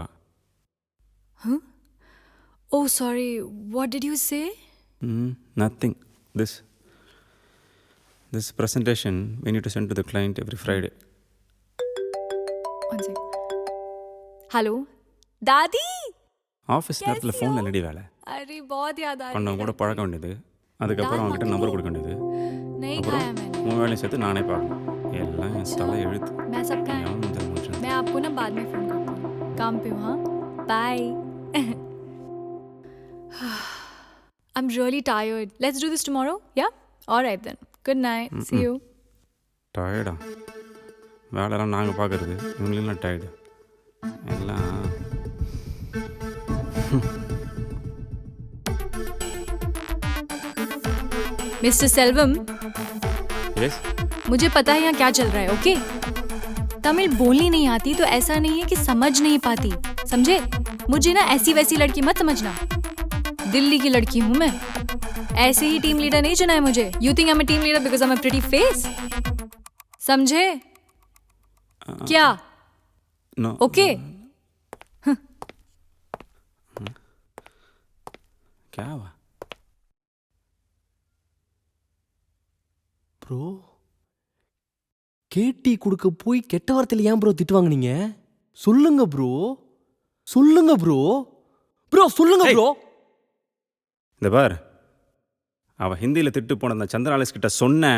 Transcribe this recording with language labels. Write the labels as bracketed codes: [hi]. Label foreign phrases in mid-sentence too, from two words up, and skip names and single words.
[en] Huh? Oh, sorry. What did you say? Nothing. This presentation we need to send to the client every Friday. One sec. Hello? Dadi? [ta] ஆஃபீஸ் நேரத்தில் ஃபோனில் என்னடி வேலை? [hi] अरे बहुत याद आ रही [ta] பண்ணவங்க கூட பழக்க வேண்டியது, அதுக்கப்புறம் அவங்ககிட்ட நம்பர் கொடுக்க வேண்டியது, [hi] नहीं [ta] அப்புறம் [hi] खाया मैंने. [ta] உன் வேலையை சேர்த்து நானே பார்க்கணும். எல்லாம் என் தலை எழுத்து. [hi] मैं सबका [ta] எவன் முதல் மனுஷன்? [hi] मैं आपको ना बाद में फोन करती हूँ. काम पे हूँ. हाँ? [en] Bye. I'm really tired. Let's do this tomorrow. Yeah? All right then. Good night. See you. [ta] டயர்டா? வேலைலாம் நாங்கள் பார்க்குறது, இவங்களெல்லாம் டயர்டு எல்லாம். Mr. Selvam, எஸ் [hi] मुझे पता है यहाँ क्या चल रहा है. ओके? तमिल बोलनी नहीं आती तो ऐसा नहीं है कि समझ नहीं पाती. समझे? मुझे ना ऐसी वैसी लड़की मत समझना. दिल्ली की लड़की हूँ मैं. ऐसे ही [en] team leader [hi] नहीं चुना है मुझे. [en] You think I'm a team leader because I'm a pretty face? [hi] समझे? क्या? [ta] நோ. [hi] ओके? क्या हुआ? [ta] ப்ரோ, கேட்டி கொடுக்க போய் கெட்ட வார்த்தையில ஏன் ப்ரோ திட்டுவாங்க நீங்க? சொல்லுங்க ப்ரோ. சொல்லுங்க ப்ரோ. ப்ரோ சொல்லுங்க ப்ரோ. இந்த பார், அவள் ஹிந்தியில் திட்டு போன அந்த சந்திராலிஸ் கிட்ட சொன்னேன்.